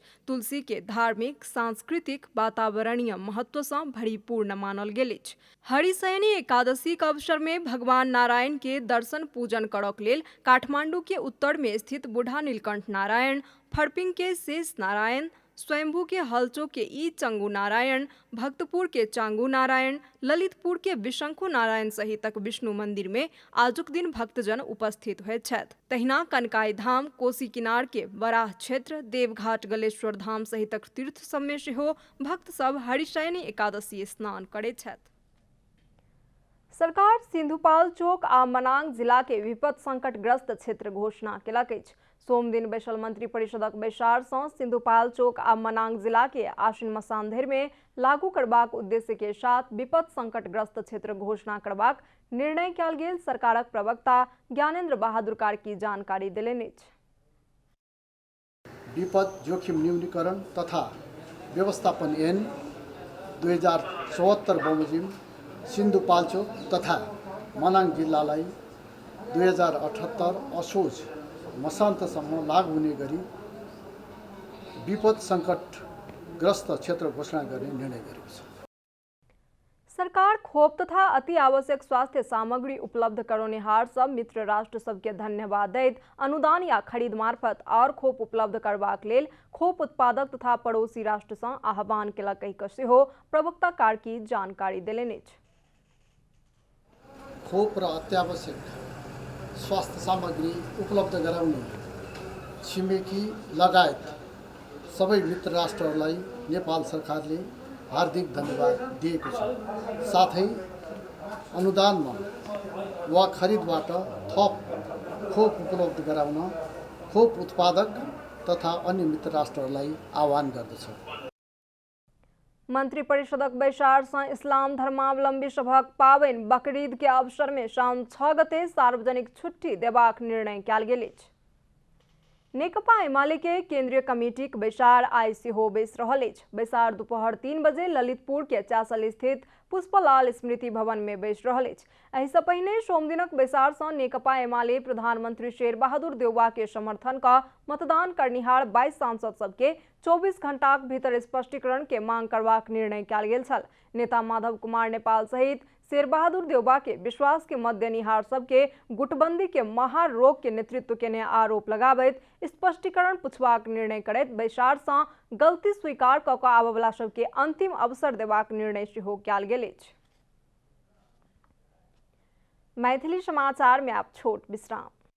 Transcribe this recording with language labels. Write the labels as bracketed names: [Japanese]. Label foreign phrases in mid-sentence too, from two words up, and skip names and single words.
[Maithili] तुलसी के धार्मिक, सांस्कृतिक, वातावरणीय महत्व से भरिपूर्ण मानल गेल अछि। हरिशयनी एकादशी के अवसर में भगवान नारायण के दर्शन पूजन करक लेल काठमांडू के उत्तर में स्थित बूढ़ा नीलकंठ नारायण, फड़पिंग के शेष नारायण, स्वयंभू के हलचो के ई चंगू नारायण, भक्तपुर के चांगू नारायण, ललितपुर के विशंखु नारायण सहितक विष्णु मंदिर में आजुक दिन भक्तजन उपस्थित होइत छथि। तहिना कनकाई धाम, कोसी किनार के वराह क्षेत्र, देवघाट, गलेश्वर धाम सहितक तीर्थ सब में सेहो भक्त सब हरिशयनी एकादशी स्नान करैत छथि। सरकार सिंधुपाल चौक आ मनांग जिला के विपद संकटग्रस्त क्षेत्र घोषणा केलक अछि। सोम दिन बैसल मंत्री परिषदक बैसार से सिंधुपाल चौक आ मनांग जिला के आश्विन मसान धरि में लागू करबाक उद्देश्य के साथ विपद संकटग्रस्त क्षेत्र घोषणा करबाक निर्णय कयल गेल सरकारक प्रवक्ता ज्ञानेंद्र बहादुर कार्की जानकारी देलनि अछि। [Nepali] विपद जोखिम न्यूनीकरण तथा व्यवस्थापन ऐन 2074 बमोजिम सिन्धुपाल्चोक तथा मनाङ जिल्लालाई 2078 असोज मसान्तसम्म लागू हुने गरी विपद संकटग्रस्त क्षेत्र घोषणा गर्ने निर्णय गरेको छ। [Maithili] सरकार खोप तथा अति आवश्यक स्वास्थ्य सामग्री उपलब्ध करौनिहार सब मित्र राष्ट्र सबके धन्यवाद दैत अनुदान या खरीद मार्फत और खोप उपलब्ध करबाक लेल खोप उत्पादक तथा पड़ोसी राष्ट्र से आह्वान केलक कहि सेहो प्रवक्ता कार्की जानकारी देलनि अछि। [Nepali] खोप र अत्यावश्यक स्वास्थ्य सामग्री उपलब्ध गराउने छिमेकी लगायत सबै मित्र राष्ट्रहरूलाई नेपाल सरकारले हार्दिक धन्यवाद दिएको छ। साथै अनुदानमा वा खरिदबाट थप खोप उपलब्ध गराउन खोप उत्पादक तथा अन्य मित्र राष्ट्रहरूलाई आह्वान गर्दछ। [Maithili] मंत्री परिषदक बैसार से इस्लाम धर्मावलंबी सभक पावनि बकरीद के अवसर में साउन 6 गते सार्वजनिक छुट्टी देबाक निर्णय कयल गेल अछि। नेकपा एमाले के केंद्रीय कमेटी के बैसार आई सेहो बैस रहल अछि। बैसार दोपहर 3 बजे ललितपुर के चासल स्थित पुष्पलाल स्मृति भवन में बैस रहल अछि। एहि सँ पहिने सोम दिनक बैसार सँ नेकपा एमाले प्रधानमंत्री शेर बहादुर देउबा के समर्थन का मतदान करनिहार 22 सांसद सबके 24 घंटाक भीतर स्पष्टीकरण के मांग करबाक निर्णय कयल गेल छल। नेता माधव कुमार नेपाल सहित शेर बहादुर देउबा के विश्वास के मत देनिहार सबके गुटबंदी के महारोग के नेतृत्व केने आरोप लगाबैत स्पष्टीकरण पुछबाक निर्णय करैत बैसार सँ गलती स्वीकार कऽ कऽ आबयवला सबके अंतिम अवसर देबाक निर्णय सेहो कयल गेल अछि। मैथिली समाचार में आप छोट विश्राम।